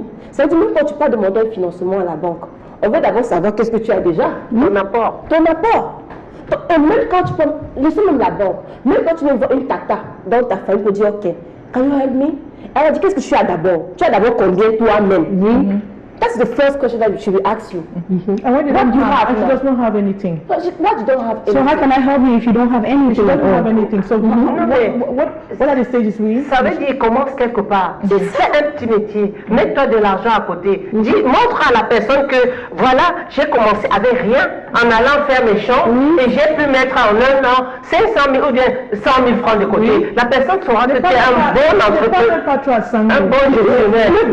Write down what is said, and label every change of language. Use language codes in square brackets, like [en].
[fr] Ça veut dire même quand tu pars demander un financement à la banque, on veut d'abord savoir qu'est-ce que tu as déjà. Ton apport. Ton apport. Et même quand tu peux, laissez même la banque, même quand tu veux voir une tata dans ta famille pour dire ok, [en] can you help me? [fr] Elle a dit qu'est-ce que tu as d'abord? Tu as d'abord combien toi-même? [en] That's the first question that she will ask you. And what do you have? She does not have anything. What you don't have anything. So how can I help you if you don't have anything? She doesn't have anything. So what are the stages we? [fr] Ça veut dire commence quelque part. C'est un petit métier. Mets-toi de l'argent à côté. Montre à la personne que voilà, j'ai commencé avec rien en allant faire mes champs et j'ai pu mettre en un an 500 000 ou bien 100 000 francs de côté. La personne saura que tu es un bon entrepreneur, un bon gestionnaire.